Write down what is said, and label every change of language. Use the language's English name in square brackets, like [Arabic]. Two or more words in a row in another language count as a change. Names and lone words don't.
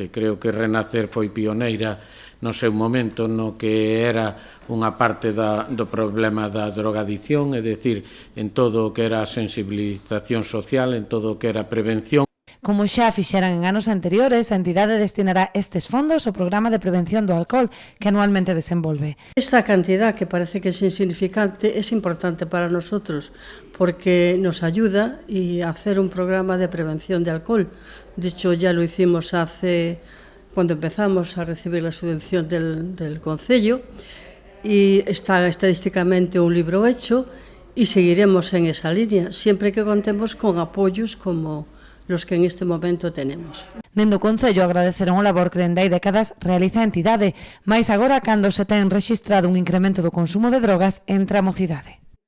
[Galician] Creo que Renacer foi pioneira no seu momento no que era unha parte do problema da drogadicción, é dicir, en todo o que era a sensibilización social, en todo o que era a prevención. Como xa fixeran en anos anteriores, a entidade destinará estes fondos ao programa de prevención do alcohol que anualmente desenvolve. [Spanish] Esta cantidad, que parece que es insignificante, es importante para nosotros porque nos ayuda a hacer un programa de prevención de alcohol. De hecho, ya lo hicimos cuando empezamos a recibir la subvención del Concello, y está estadísticamente un libro hecho y seguiremos en esa línea, siempre que contemos con apoyos como los que en este momento tenemos. [Galician] Dende o Concello agradeceron o labor que dende hai décadas realiza a entidade, máis agora cando se ten rexistrado un incremento do consumo de drogas entre a mocidade.